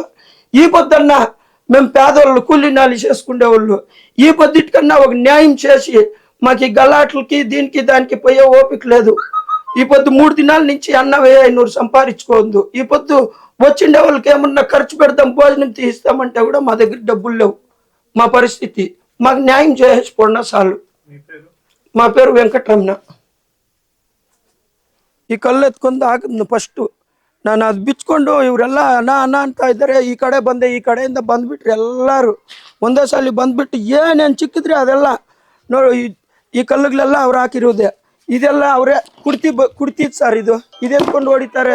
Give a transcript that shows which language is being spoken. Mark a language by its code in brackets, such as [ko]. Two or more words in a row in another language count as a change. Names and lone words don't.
[te] ఈ పొద్దున్న మేము పేదవాళ్ళు కూలీ నాలి చేసుకునేవాళ్ళు, ఈ పొద్దుటి కన్నా ఒక న్యాయం చేసి మాకు ఈ గలాట్లకి దీనికి దానికి పోయే ఓపిక లేదు. ఈ పొద్దు 3 దినాల నుంచి అన్న 1500 సంపాదించుకోవద్దు. ఈ పొద్దు వచ్చిండే వాళ్ళకి ఏమన్నా ఖర్చు పెడతాం, భోజనం తీస్తామంటే కూడా మా దగ్గర డబ్బులు లేవు. మా పరిస్థితి మాకు న్యాయం చేసిపోయినా చాలు. మా పేరు వెంకటరమణ. [kn] ಈ ಕಲ್ಲು ಎತ್ಕೊಂಡು ಹಾಕಿದ್ನು ಫಸ್ಟು. ನಾನು ಅದು ಬಿಚ್ಕೊಂಡು ಇವರೆಲ್ಲ ಅಣ್ಣ ಅಂತ ಇದ್ದಾರೆ. ಈ ಕಡೆ ಬಂದೆ, ಈ ಕಡೆಯಿಂದ ಬಂದ್ಬಿಟ್ರು ಎಲ್ಲರೂ ಒಂದೇ ಸಲ ಬಂದ್ಬಿಟ್ಟು ಏನೇನು ಚಿಕ್ಕಿದ್ರೆ ಅದೆಲ್ಲ ನೋಡಿ ಈ ಕಲ್ಲುಗಳೆಲ್ಲ ಅವ್ರು ಹಾಕಿರೋದೆ. ಇದೆಲ್ಲ ಅವರೇ ಕುಡ್ತಿದ್ ಸರ್. ಇದು ಇದೆತ್ಕೊಂಡು ಹೊಡಿತಾರೆ.